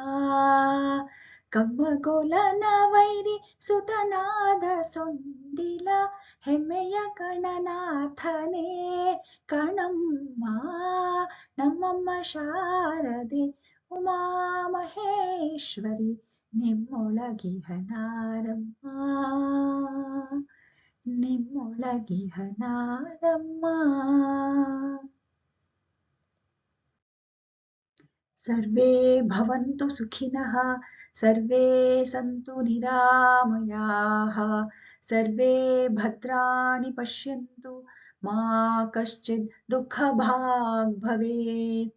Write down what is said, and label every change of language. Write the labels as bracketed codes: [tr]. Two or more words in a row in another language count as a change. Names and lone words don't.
[kn] ಕಮ್ಮಗೊಲನ ವೈರಿ ಸುತನಾದ ಸೊಂಡಿಲ ಹೆಮ್ಮೆಯ ಗಣನಾಥನೇ ಕಣಮ್ಮ. ನಮ್ಮಮ್ಮ ಶಾರದೆ ಉಮಾ ಮಹೇಶ್ವರಿ ನಿಮ್ಮೊಳಗಿಹನಾರಮ್ಮ. ನಿಮ್ಮೊಳಗಿಹನಾರಮ್ಮ. [sa] ಸರ್ವೇ ಭವಂತು ಸುಖಿನಃ, ಸರ್ವೇ ಸಂತು ನಿರಾಮಯಾಃ, ಸರ್ವೇ ಭದ್ರಾಣಿ ಪಶ್ಯಂತು ಮಾ ಕಶ್ಚಿತ್ ದುಃಖಭಾಗ್ ಭವೇತ್.